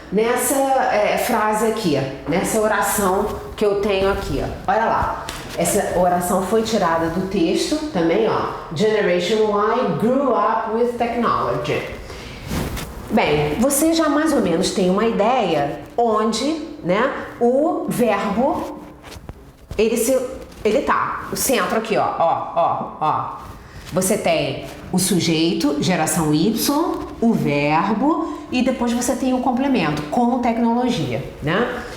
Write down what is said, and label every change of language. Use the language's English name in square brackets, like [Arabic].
[Portuguese] Nessa frase aqui, nessa oração que eu tenho aqui, ó. Olha lá, essa oração foi tirada do texto também, ó. [English] Generation Y grew up with technology. [Portuguese] Bem, você já mais ou menos tem uma ideia onde, né, o verbo, ele tá, o centro aqui, ó. Você tem o sujeito, geração Y, o verbo e depois você tem o complemento, com tecnologia, né?